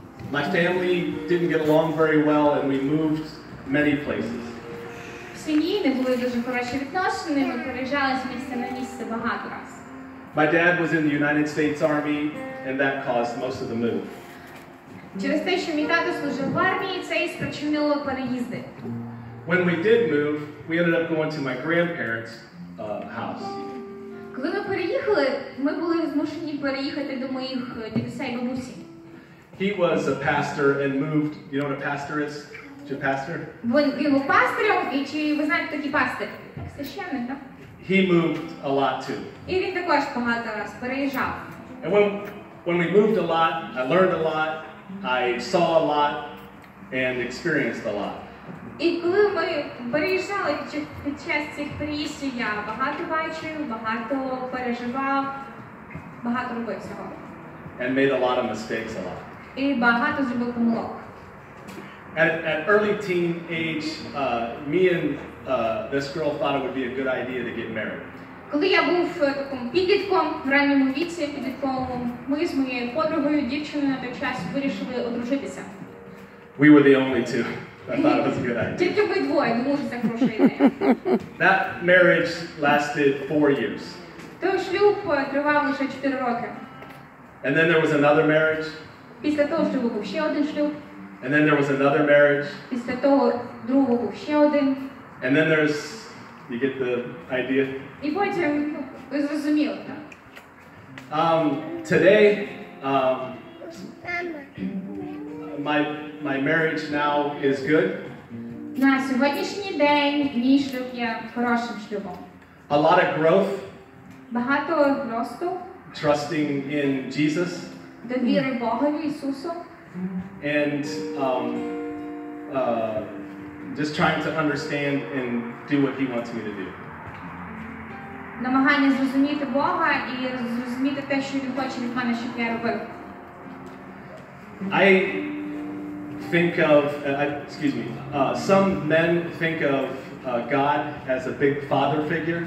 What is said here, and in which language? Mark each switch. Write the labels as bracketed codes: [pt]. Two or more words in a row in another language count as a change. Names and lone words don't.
[en] My family didn't get along very well and we moved many places. [uk] В сім'ї не були дуже хороші відносини, ми переїжджали з місця на місце багато разів. [en] My dad was in the United States Army and that caused most of the move. [uk] Через те, що мій тато служив в армії, це і спричинило переїзди. [en] When we did move, we ended up going to my grandparents' house. [uk] Коли ми переїхали, ми були змушені переїхати до моїх дідуся і бабусі. [en] He was a pastor and moved. You know what a pastor is? Is a pastor? [uk] Він був пастирем, і чи ви знаєте, такий пастир? Священник, так? [en] He moved a lot too. [uk] І він також багато раз переїжджав. [en] And when we moved a lot, I learned a lot, I saw a lot, and experienced a lot. [uk] І коли ми переїжджали під час цих переїздів, я багато бачив, багато переживав, багато робив всього. [en] And made a lot of mistakes a lot. [uk] І багато зробив помилок. [en] At early teen age, me and this girl thought it would be a good idea to get married. [uk] Коли я був таким підлітком, в ранньому віці підлітковому, ми з моєю подругою, дівчиною на той час вирішили одружитися. [en] We were the only two. I thought it was a good idea. [uk] Тільки ми двоє, думаю, що це хороша ідея. [en] That marriage lasted 4 years. [uk] Той шлюб тривав лише 4 роки. [en] And then there was another marriage. [uk] Після того шлюбу був ще один шлюб. [en] And then there was another marriage. [uk] Після того другого був ще один. [en] And then there's, you get the idea? [uk] І потім, ви зрозуміли, так? [en] Today, my marriage now is good. [uk] На сьогоднішній день мій шлюб є хорошим шлюбом. [en] A lot of growth. [uk] Багато росту. [en] Trusting in Jesus. [uk] Довіри Богові, Ісусу. [en] And just trying to understand and do what He wants me to do. [uk] Намагання зрозуміти Бога і зрозуміти те, що Він хоче від мене, щоб я робив. [en] I think of, some men think of God as a big father figure.